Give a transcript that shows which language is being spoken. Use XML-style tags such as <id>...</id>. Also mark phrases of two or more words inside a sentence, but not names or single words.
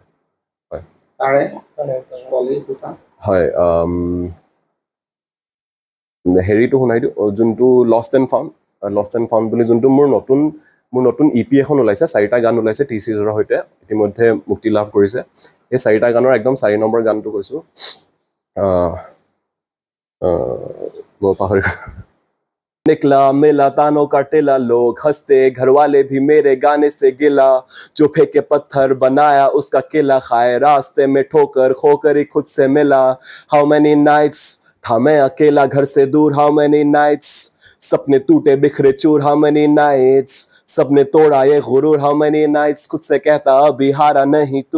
<as>হয় হয়, হেৰিটো শুনাই দিওঁ, যোনটো</as> <en>lost and found</en> <as>বুলি যোনটো মোৰ নতুন EP এখন ওলাইছে। 4টা গান ওলাইছে টি চিৰিজৰ সৈতে, ইতিমধ্যে মুক্তি লাভ কৰিছে। এই 4টা গানৰ একদম 4 নম্বৰ গানটো কৈছোঁ। মই পাহৰি</as> <hi>निकला मिला तानों का टिला, लोग हंसते घर वाले भी मेरे गाने से गिला, जो फेंके पत्थर बनाया उसका किला, खाए रास्ते में ठोकर खोकर ही खुद से मिला।</hi> <en>how many nights</en> <hi>था मैं अकेला घर से दूर,</hi> <en>how many nights</en> <hi>सपने टूटे बिखरे चूर,</hi> <en>how many nights</en> <hi>सबने तोड़ा ये गुरूर,</hi> <en>how many nights</en> <hi>खुद से कहता अभी हारा नहीं तू।</hi>